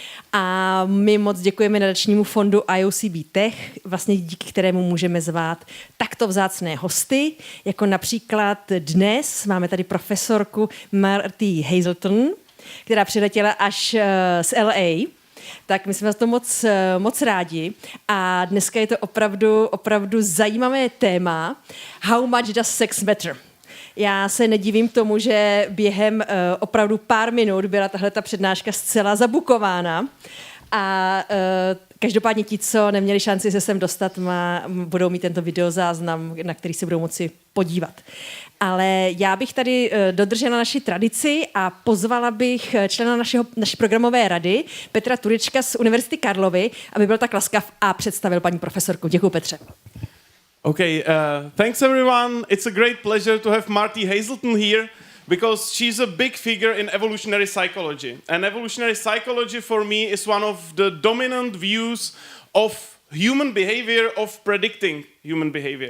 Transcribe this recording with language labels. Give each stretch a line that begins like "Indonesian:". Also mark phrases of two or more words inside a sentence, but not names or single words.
Czech: A my moc děkujeme nadačnímu fondu IOCB Tech, vlastně díky kterému můžeme zvát takto vzácné hosty, jako například dnes máme tady profesorku Martie Haselton, která přiletěla až z LA. Tak my jsme za to moc rádi a dneska je to opravdu zajímavé téma.
English: How much does sex matter?
Czech: Já se nedivím tomu, že během opravdu pár minut byla tahleta přednáška zcela zabukována a každopádně ti, co neměli šanci se sem dostat, budou mít tento videozáznam, na který se budou moci podívat. Ale já bych tady dodržela naši tradici a pozvala bych člena naší programové rady, Petra Turečka z Univerzity Karlovy, aby byl tak laskav a představil paní profesorku. Děkuji, Petře.
English: Okay, thanks everyone. It's a great pleasure to have Martie Haselton here because she's a big figure in evolutionary psychology. And evolutionary psychology for me is one of the dominant views of human behavior, of predicting human behavior.